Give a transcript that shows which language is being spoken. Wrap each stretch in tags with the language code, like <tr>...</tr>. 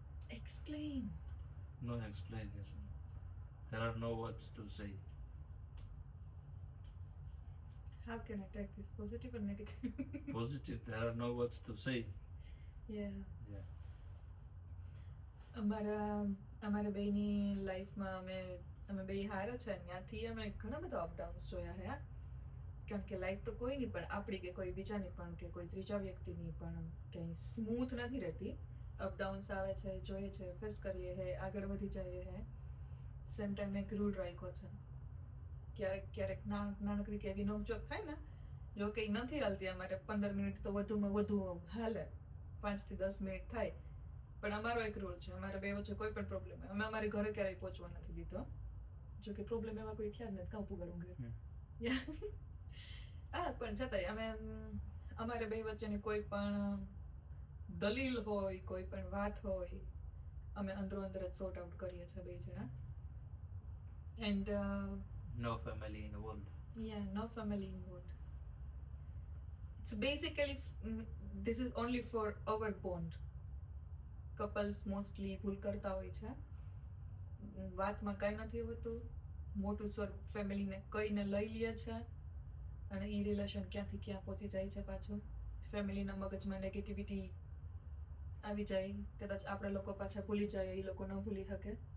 <en>Explain. No explanation. There are no words to say. how can I take this? Positive or negative? Positive, there are no words to say. Yeah. Yeah.</en> <gu>અમારા બેની લાઈફમાં અમે બે હારા છે ત્યાંથી અમે ઘણા બધા અપડાઉન્સ જોયા હે કારણ કે લાઈફ તો કોઈની પણ આપણી કે કોઈ બીજાની પણ કે કોઈ ત્રીજા વ્યક્તિની પણ કંઈ સ્મૂથ નથી રહેતી. અપડાઉન્સ આવે છે, જોઈએ છે, ફેસ કરીએ હે, આગળ વધી જઈએ હે. સેમ ટાઈમ એક રૂલ રાખ્યો છે. ક્યારેક નાનકડી કે એવી નોકચોક થાય ને, જો કે નથી હાલતી અમારે 15 મિનિટ તો વધુમાં વધુ હાલે, 5 થી 10 મિનિટ થાય. પણ અમારો એક રૂલ છે, અમારે બે વચ્ચે કોઈ પણ પ્રોબ્લેમ હોય અમે અમારી ઘરે ક્યારેય પહોંચવા નથી દીધો. જો કે પ્રોબ્લેમ એવા કોઈ થયા જ નથી, કાં ઊભું કરું ઘરે. હા, પણ છતાંય અમે અમારે બે વચ્ચેની કોઈ પણ દલીલ હોય, કોઈ પણ વાત હોય, અમે અંદરો અંદર જ સોર્ટ આઉટ કરીએ છીએ બે જણા.</gu> <en>And No family involved. no family involved. It's basically this is only for our bond.</en> <gu>Couples mostly ભૂલ કરતા હોય છે, વાતમાં કાંઈ નથી હોતું, મોટું સ્વર ફેમિલીને કહીને લઈ લે છે અને એ રિલેશન ક્યાંથી ક્યાં પહોંચી જાય છે. પાછું ફેમિલીના મગજમાં નેગેટિવિટી આવી જાય, કદાચ આપણે લોકો પાછા ભૂલી જાય, એ લોકો ન ભૂલી શકે.</gu>